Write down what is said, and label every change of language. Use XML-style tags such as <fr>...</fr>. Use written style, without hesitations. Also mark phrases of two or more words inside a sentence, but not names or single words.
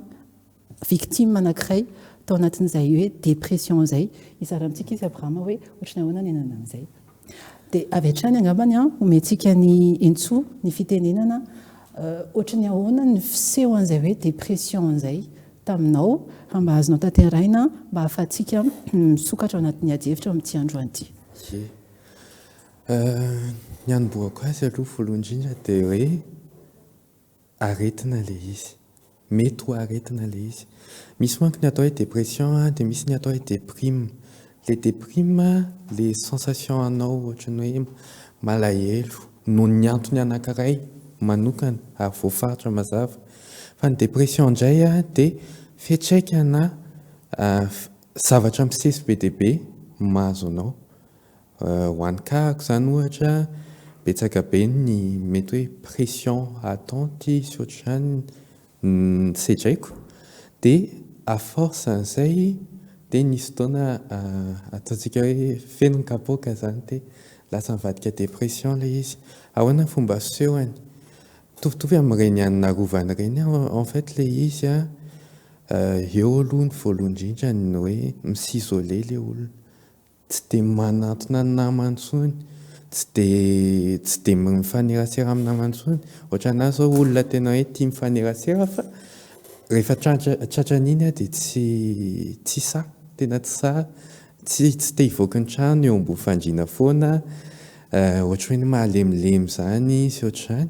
<mg>victime anankiray tao anatin'izay hoe depression izay izara amintsika izy Abrahama hoe ohatrany ahoana ny enana an'izay dia avy hatrany angambany omentsika ny Entsoa ny fitenenana ohatrany ahoana ny fiseho an'izay hoe depression izay taminao mba azonao tanteraina mba ahafahantsika misokatra ao anatin'ny ady hevitra amin'ity androany ity. Ny anomboako azy aloha voalohany indrindra dia hoe aretina ilay izy, mety ho aretina ilay izy. Misy manko ny atao hoe depression dia misy ny atao hoe déprime.</mg> <fr>Le déprime, les sensations</fr> <mg>anao ohatrany hoe malahelo noho ny antony anankiray manokana ary voafaritra mazava. Fa ny depression indray dia fiantraikana zavatra misesy be dia be mahazo anao. Ho an'ny kahako izany ohatra betsaka be ny mety hoe</mg> <fr>pression attente</fr> <mg>sy ohatr'izany sedraiko dia</mg> <fr>a force</fr> <mg>an'izay dia nisy fotoana ataontsika hoe fenonkapoaka zany dia lasa mivadika dépression ilay izy. Ahoana ny fomba fisehony mitovitovy amin'ireny anina rovana ireny</mg> <fr>en fait</fr> <mg>ilay izy eo aloha ny voalohany indrindra ny hoe misisolé ilay olona, tsy dia manantona ny namany intsony, tsy dia mifanerasera amin'ny namany intsony. Ohatra anazy zao olona tena hoe tia mifanerasera fa rehefa tratran'iny dia tsy sa tena tsy sa, tsy te hivoaka ny trano eo ambony fandriana foana, ohatra hoe ny mahalemilemy zany sy ohatr'izany.</mg>